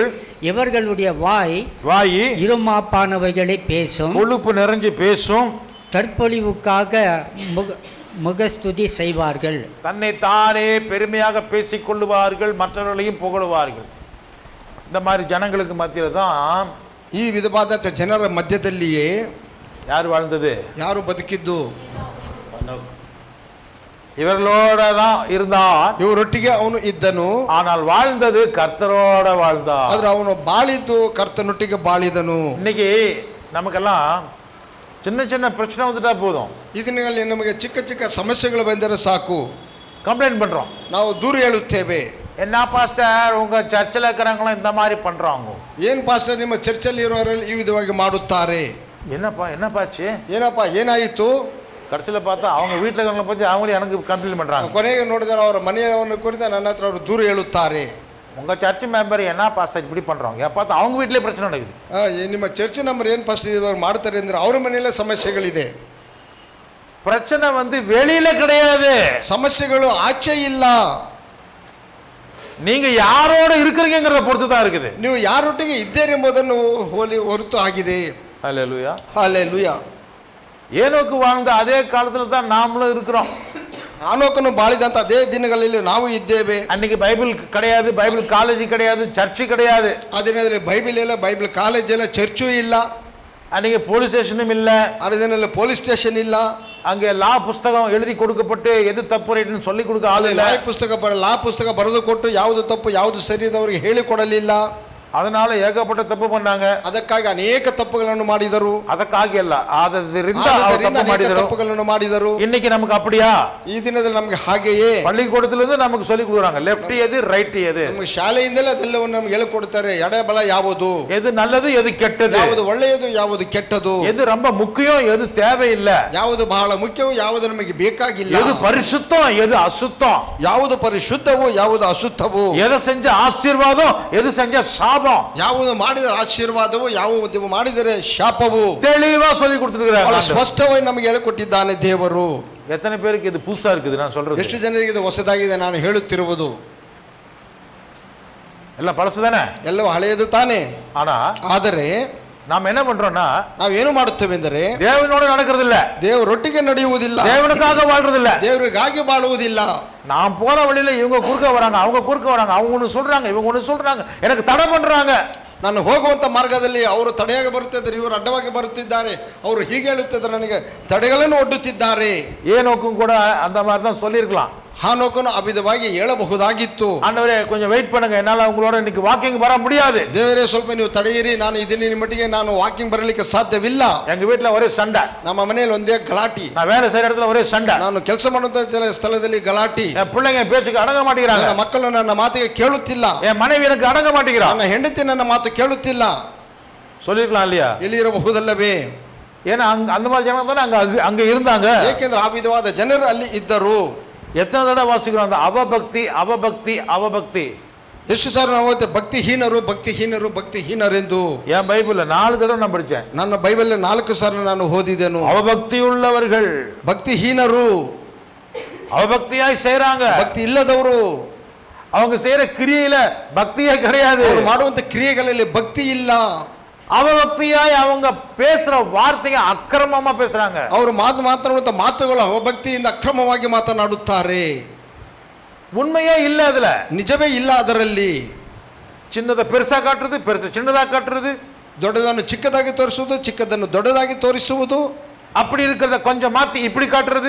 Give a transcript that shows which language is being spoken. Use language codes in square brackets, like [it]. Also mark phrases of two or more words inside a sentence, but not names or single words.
[ta] இவர்களுடைய வாய் இருமாப்பானவைகளை பேசும், கொழுப்பு நிறைஞ்சு பேசும், தற்பொழிவுக்காக முகஸ்துதி செய்வார்கள், தன்னை தானே பெருமையாக பேசிக் கொள்ளுவார்கள், மற்றவர்களையும் புகழுவார்கள். இந்த மாதிரி ஜனங்களுக்கு மத்தியில தான் [kn] ಈ ವಿಧವಾದ ಜನರ ಮಧ್ಯದಲ್ಲಿಯೇ [ta] ಯಾರು வாழ்ந்தது? [kn] ಯಾರು ಬದುಕಿದ್ದು? [ta] இவர்களோட தான் இருந்தான், [kn] ಇವರೊಟ್ಟಿಗೆ ಅವನು ಇದ್ದನು. [ta] ஆனால் வாழ்ந்தது கர்த்தரோட வாழ்ந்தான். [kn] ಆದ್ರೆ ಅವನು ಬಾಳಿದ್ದು ಕರ್ತನೊಟ್ಟಿಗೆ ಬಾಳಿದನು. [ta] இன்னைக்கு நமக்கெல்லாம் சின்ன சின்ன பிரச்சனை வந்துட்டா போதும், [kn] ಇದರಲ್ಲಿ ನಮಗೆ ಚಿಕ್ಕ ಚಿಕ್ಕ ಸಮಸ್ಯೆಗಳು ಬಂದರೆ ಸಾಕು, [ta] ಕಂಪ್ಲೇಂಟ್ பண்றோம், [kn] ನಾವು ದೂರ ಹೇಳುತ್ತೇವೆ. [ta] என்ன பாஸ்டர் உங்க சர்ச்சில் இருக்கிறவங்களும் இந்த மாதிரி பண்றாங்க? [kn] ಏನ್ ಪಾಸ್ಟರ್ ನಿಮ್ಮ ಚರ್ಚಲ್ಲಿ ಇರುವವರೆಲ್ಲ ಈ ವಿಧವಾಗಿ ಮಾಡುತ್ತಾರೆ? [ta] என்னப்பாச்சு? [kn] ಏನಪ್ಪ ಏನಾಯಿತು? [ta] கடைசியில் பார்த்தா அவங்க வீட்டில் இருக்கிறவங்களை பற்றி அவங்களே எனக்கு கம்ப்ளைண்ட் பண்றாங்க. [kn] ಕೊನೆಗೆ ನೋಡಿದರೆ ಅವರ ಮನೆಯವರನ್ನು ಕುರಿತು ನನ್ನ ಹತ್ರ ಅವರು ದೂರ ಹೇಳುತ್ತಾರೆ. [ta] உங்க [en] church member [ta] என்ன பாஸ்டர் இப்படி பண்றாங்க? பார்த்தா அவங்க வீட்டிலே பிரச்சನೆ நடக்குது. [kn] ನಿಮ್ಮ [en] church number [kn] ಏನು ಪಾಸ್ಟರ್ ಇವರು ಮಾಡ್ತಾರೆ ಅಂದ್ರೆ ಅವ್ರ ಮನೆಯಲ್ಲೇ ಸಮಸ್ಯೆಗಳಿದೆ. [ta] பிரச்சனை வந்து வெளியில கிடையாது, [kn] ಸಮಸ್ಯೆಗಳು ಆಚೆ ಇಲ್ಲ, [ta] நீங்க யாரோட இருக்கிறீங்கங்கறத பொறுத்து தான் இருக்குது. [kn] ನೀವು ಯಾರೊಟ್ಟಿಗೆ ಇದ್ದೀರಿ ಎಂಬುದನ್ನು ಹೊರತು ಆಗಿದೆ. [ta] ஹல்லேலூயா, ஹல்லேலூயா. ஏனோக்கு வாழ்ந்த அதே காலத்துல தான் நாமளும் இருக்கிறோம். [kn] ஆனோக்கನು ಬಾಳಿದಂತ ಅದೇ ದಿನಗಳಲ್ಲಿ ನಾವು ಇದ್ದೇವೆ. [ta] அன்னைக்கு பைபிள் கிடையாது, [en] Bible college [ta] கிடையாது, சர்ச் கிடையாது. [kn] ಅದಿನಲ್ಲಿ ಬೈಬಲ್ ಇಲ್ಲ, [en] Bible college [kn] ಇಲ್ಲ, ಚರ್ಚು ಇಲ್ಲ. [ta] அன்னைக்கு [en] police station [ta] இல்ல, [kn] ಅದರಲ್ಲಿ [en] police station [kn] ಇಲ್ಲ. [ta] அங்கே லா புஸ்தகம் எழுதி கொடுக்கப்பட்டு எது தப்பு ரைட்னு சொல்லி கொடுக்க ஆளு இல்ல. [kn] ಲಾ ಪುಸ್ತಕ ಬರೆದು ಕೊಟ್ಟು ಯಾವುದು ತಪ್ಪು ಯಾವುದು ಸರಿ ಅವರಿಗೆ ಹೇಳಿಕೊಡಲಿಲ್ಲ. [ta] அதனால ஏகப்பட்ட ತಪ್ಪು பண்ணாங்க. [kn] ಅದಕ್ಕಾಗಿ ಅನೇಕ ತಪ್ಪುಗಳನ್ನು ಮಾಡಿದರು. ಅದಕ್ಕಾಗಿ ಅಲ್ಲ, ಆದರಿಂದ ಅವರು ತಪ್ಪು ಮಾಡಿದರು, ತಪ್ಪುಗಳನ್ನು ಮಾಡಿದರು. [ta] இன்னைக்கு நமக்கு அப்படியா? [kn] ಈ ದಿನದಲ್ಲಿ ನಮಗೆ ಹಾಗೆಯೇ [ta] பள்ளிக்கூடத்திலிருந்து நமக்கு சொல்லி கொடுக்குறாங்க, லெஃப்ட் எது ரைட் எது. [kn] ನಮಗೆ ಶಾಲೆಯಿಂದಲೇ ಅದೆಲ್ಲವನ್ನು ನಮಗೆ ಹೇಳಿಕೊಡ್ತಾರೆ. ಎಡಬಲ ಯಾವುದು, [ta] எது நல்லது எது கெட்டது, [kn] ಯಾವುದು ಒಳ್ಳೆಯದು ಯಾವುದು ಕೆಟ್ಟದು, [ta] எது ரொம்ப முக்கியம் எது தேவையில்லை, [kn] ಯಾವುದು ಬಹಳ ಮುಖ್ಯವೋ ಯಾವುದು ನಮಗೆ ಬೇಕಾಗಿಲ್ಲ, [ta] எது பரிசுத்தம் எது அசுத்தம், [kn] ಯಾವುದು ಪರಿಶುದ್ಧವೋ ಯಾವುದು ಅಶುದ್ಧವೋ, [ta] எதை செஞ்ச ஆசீர்வாதம் எது செஞ்ச சாபம், [kn] ಯಾವುದು ಮಾಡಿದರೆ ಆಶೀರ್ವಾದವು ಯಾವುದು ಮಾಡಿದರೆ ಶಾಪವು [ta] தெளிவா சொல்லி கொடுத்திருக்கிறாங்க. [kn] ಸ್ಪಷ್ಟವಾಗಿ ನಮಗೆ ಹೇಳಿಕೊಟ್ಟಿದ್ದಾನೆ ದೇವರು. [ta] எத்தனை பேருக்கு இது புதுசா இருக்குது நான் சொல்றது? [kn] ಎಷ್ಟು ಜನರಿಗೆ ಇದು ಹೊಸದಾಗಿದೆ ನಾನು ಹೇಳುತ್ತಿರುವುದು? [ta] ಎಲ್ಲ பழசுதானே, [kn] ಎಲ್ಲವೂ ಹಳೆಯದು ತಾನೇ. ಆದರೆ [ta] நாம் என்ன பண்றோம்னா, [kn] ನಾವೇನು ಮಾಡುತ್ತೇವೆ ಎಂದರೆ [ta] தேவனோட நடக்கிறது இல்ல, [kn] ದೇವರೊಟ್ಟಿಗೆ ನಡೆಯುವುದಿಲ್ಲ, [ta] தேவனுக்காக வாழ்றது இல்ல, [kn] ದೇವರಿಗಾಗಿ ಬಾಳುವುದಿಲ್ಲ. [ta] நாம் போற வழியில இவங்க குறுக்க வராங்க, அவங்க குறுக்க வராங்க, அவங்க ஒண்ணு சொல்றாங்க, இவங்க ஒண்ணு சொல்றாங்க, எனக்கு தடை பண்றாங்க. [kn] ನಾನು ಹೋಗುವಂತ ಮಾರ್ಗದಲ್ಲಿ ಅವರು ತಡೆಯಾಗಿ ಬರುತ್ತಿದ್ದಾರೆ, ಇವರು ಅಡ್ಡವಾಗಿ ಬರುತ್ತಿದ್ದಾರೆ, ಅವರು ಹೀಗೆ ಹೇಳುತ್ತಿದ್ದಾರೆ, ನನಗೆ ತಡೆಗಳನ್ನು ಒಡ್ಡುತ್ತಿದ್ದಾರೆ. [ta] ஏனோக்கும் கூட அந்த மாதிரி தான் சொல்லியிருக்கலாம். [kn] ಹಾನೋಕನು ಅವಿಧವಾಗಿ ಹೇಳಬಹುದಾಗಿತ್ತು. [ta] ஆண்டவரே கொஞ்சம் வெயிட் பண்ணுங்க, என்னால உங்களோட இன்னைக்கு வாக்கிங் வர முடியாது. [kn] ದೇವರೇ ಸ್ವಲ್ಪ ನೀವು ತಡೆಯಿರಿ, ನಾನು ಇದನ್ನ ಮಟ್ಟಿಗೆ ನಾನು ವಾಕಿಂಗ್ ಬರಲಿಕ್ಕೆ ಸಾಧ್ಯವಿಲ್ಲ. [ta] எங்க வீட்டுல ஒரே சண்டை, [kn] ನಮ್ಮ ಮನೆಯಲ್ಲಿ ಒಂದೇ ಗಲಾಟಿ, [ta] நான் வேலை செய்யற இடத்துல ஒரே சண்டை, [kn] ನಾನು ಕೆಲಸ ಮಾಡುವಂತ ಸ್ಥಳದಲ್ಲಿ ಗಲಾಟಿ, [ta] என் பிள்ளைங்க பேச்சுக்கு அடங்க மாட்டேங்கிறாங்க, [kn] ನನ್ನ ಮಕ್ಕಳು ನನ್ನ ಮಾತಿಗೆ ಕೇಳುತ್ತಿಲ್ಲ, [ta] என் மனைவி எனக்கு அடங்க மாட்டேங்கிறா, [kn] ನನ್ನ ಹೆಂಡತಿ ನನ್ನ ಮಾತು ಕೇಳುತ್ತಿಲ್ಲ. [ta] சொல்லிருக்கலாம் இல்லையா? [kn] ಎಲ್ಲಿರಬಹುದಲ್ಲವೇ? [ta] ஏன்னா அந்த மாதிரி ஜனங்க தானே அங்க இருந்தாங்க. [kn] ಏಕೆಂದ್ರೆ ಆ ವಿಧವಾದ ಜನರು ಅಲ್ಲಿ ಇದ್ದರು. [ta] எத்தனை தடவை வாசிக்கிறோம் அந்த அவபக்தி அவபக்தி அவபக்தி? [kn] ಎಷ್ಟು ಸಾರಿ ನಾವು ಭಕ್ತಿಹೀನರು ಭಕ್ತಿಹೀನರು ಭಕ್ತಿಹೀನರೆಂದು. [ta] என் பைபிள்ல 4 தடவை நான் படிச்சேன். [kn] ನನ್ನ ಬೈಬಲ್ 4 ಸಾರಿ ನಾನು ಓದಿದೆನು. [ta] அவபக்தி உள்ளவர்கள், [kn] ಭಕ್ತಿಹೀನರು, [ta] அவபக்தியாய் செய்றாங்க, [kn] ಭಕ್ತಿ ಇಲ್ಲದವರು, [ta] அவங்க செய்யற கிரியையில பக்தியே கிடையாது, [kn] ಅವರು ಮಾಡುವಂತ ಕ್ರಿಯೆಗಳಲ್ಲಿ ಭಕ್ತಿ ಇಲ್ಲ. [ta] அவபக்தியாய் அவங்க பேசுற வார்த்தைங்க அக்கிரமமா பேசுறாங்க. [kn] ಅವರು ಮಾತನಾಡುವಂತ ಮಾತುಗಳು ಅವಭಕ್ತಿಯಿಂದ ಅಕ್ರಮವಾಗಿ ಮಾತನಾಡುತ್ತಾರೆ. [ta] உண்மையே இல்ல, அதுல [kn] ನಿಜವೇ ಇಲ್ಲ ಅದರಲ್ಲಿ. [ta] சின்னதை பெருசா காட்டுறது, பெருசு சின்னதா காட்டுறது, [kn] ದೊಡ್ಡದನ್ನು ಚಿಕ್ಕದಾಗಿ ತೋರಿಸುವುದು, ಚಿಕ್ಕದನ್ನು ದೊಡ್ಡದಾಗಿ ತೋರಿಸುವುದು, [ta] அப்படி இருக்கிறத கொஞ்சம் மாத்தி இப்படி காட்டுறது,